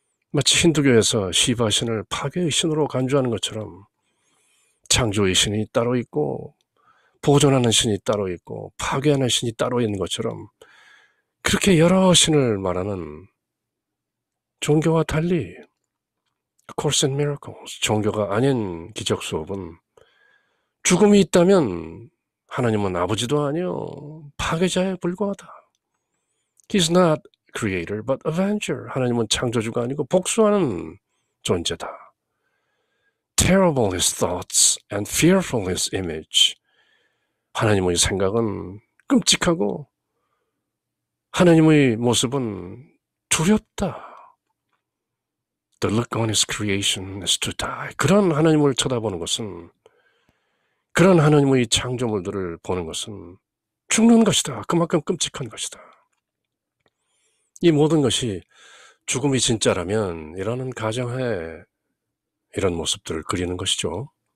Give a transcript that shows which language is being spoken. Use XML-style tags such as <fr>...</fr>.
<ko>마치 힌두교에서 시바 신을 파괴의 신으로 간주하는 것처럼 창조의 신이 따로 있고 보존하는 신이 따로 있고 파괴하는 신이 따로 있는 것처럼 그렇게 여러 신을 말하는 종교와 달리 Course in Miracles, 종교가 아닌 기적 수업은 죽음이 있다면 하나님은 아버지도 아니요 파괴자에 불과하다.</ko> <en>He's not creator but avenger.</en> <ko>하나님은 창조주가 아니고 복수하는 존재다.</ko> <en>Terrible his thoughts and fearful his image.</en> <ko>하나님의 생각은 끔찍하고 하나님의 모습은 두렵다.</ko> <en>The look on his creation is to die.</en> <ko>그런 하나님을 쳐다보는 것은, 그런 하나님의 창조물들을 보는 것은 죽는 것이다. 그만큼 끔찍한 것이다. 이 모든 것이 죽음이 진짜라면 이라는 가정하에 이런 모습들을 그리는 것이죠.</ko>